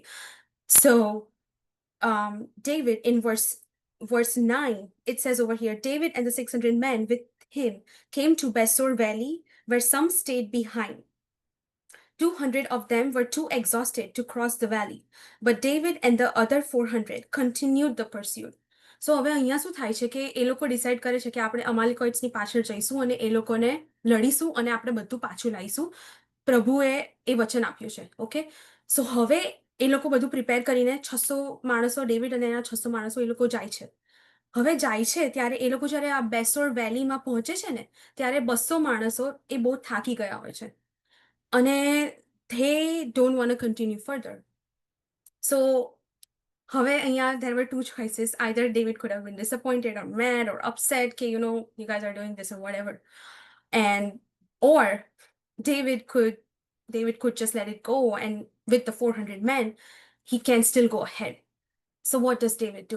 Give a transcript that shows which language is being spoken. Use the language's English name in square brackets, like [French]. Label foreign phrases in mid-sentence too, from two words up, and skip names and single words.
[English] So David, in verse 9, it says over here, David and the 600 men with him came to Besor Valley, where some stayed behind. 200 of them were too exhausted to cross the valley, but David and the other 400 continued the pursuit. [Gujarati] સો હવે અહીંયા શું થાય છે કે એ લોકો ડિસાઇડ કરે છે કે આપણે અમાલિકોઇટ્સની પાછળ જઈશું અને એ લોકોને લડીશું અને આપણે બધું પાછું લાવીશું. પ્રભુએ એ વચન આપ્યું છે. [English] okay, so [Gujarati] હવે એ લોકો બધું પ્રિપેર કરીને 600 માણસો, ડેવિડ અને એના 600 માણસો એ લોકો જાય છે. હવે જાય છે ત્યારે એ લોકો જ્યારે આ બેસોર વેલીમાં પહોંચે છે ને, ત્યારે 200 માણસો એ બહુ થાકી ગયા હોય છે અને [English] they don't want to continue further. So [Gujarati] હવે અહીંયા [English] there were two choices. Either David could have been disappointed or mad or upset, okay, you guys are doing this or whatever, or David could just let it go, and with the 400 men he can still go ahead. So what does David do?